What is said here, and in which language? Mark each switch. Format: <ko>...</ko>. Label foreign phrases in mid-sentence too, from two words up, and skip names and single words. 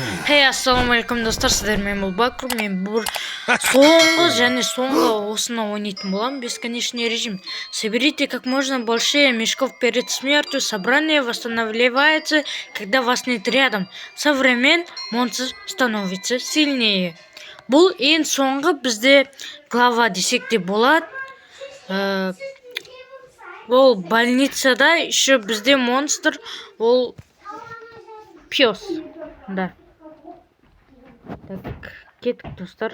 <kk>Ассалаумағалейкум достар, сіздермен бұл Бакру. Мен бұл соңғы осыны ойнайтын боламын.</kk> <ru>Бесконечный режим. Соберите как можно больше мешков перед смертью. Собрание восстанавливается, когда вас нет рядом. Со временем монстр становится сильнее.</ru> <kk>Бұл ең соңғы бізде глава десек те болады. Ол больницада еще бізде монстр, ол пес. Да. Так, кеттік достар.</kk>